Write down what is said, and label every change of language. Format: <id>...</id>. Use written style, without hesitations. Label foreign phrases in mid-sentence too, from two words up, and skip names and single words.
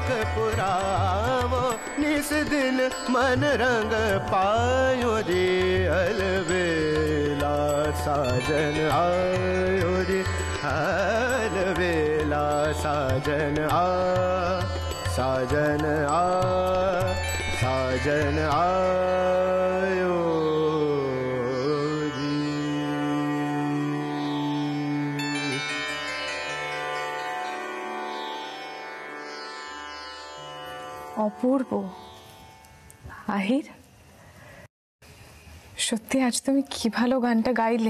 <hi>पुरावो निस दिन मन रंग पायो रे अलबेला साजन आयो रे अलबेला साजन साजन साजन आयो रे।</hi> <bn>অপূর্ব। আহির, সত্যি আজ তুমি কি ভালো গানটা গাইলে।</bn>